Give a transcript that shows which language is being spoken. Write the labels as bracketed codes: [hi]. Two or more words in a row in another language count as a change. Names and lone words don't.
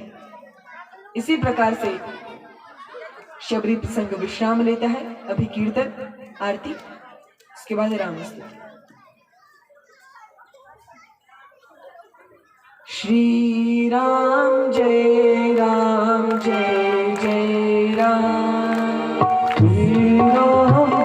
[hi] इसी प्रकार से शबरी प्रसंग विश्राम लेता है। अभी कीर्तन, आरती, उसके बाद रामस्तुति। श्री राम जय राम, जय जय राम, श्री राम